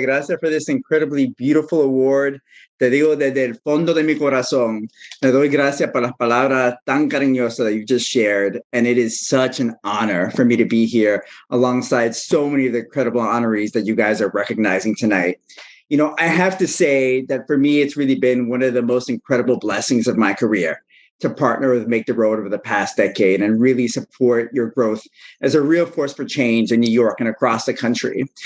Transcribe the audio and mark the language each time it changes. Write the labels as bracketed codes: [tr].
[en] Gracias for this incredibly beautiful award. [es] Te digo desde el fondo de mi corazón. Le doy gracias por las palabras tan cariñosas [en] that you just shared. And it is such an honor for me to be here alongside so many of the incredible honorees that you guys are recognizing tonight. You know, I have to say that for me, it's really been one of the most incredible blessings of my career to partner with Make the Road over the past decade and really support your growth as a real force for change in New York and across the country.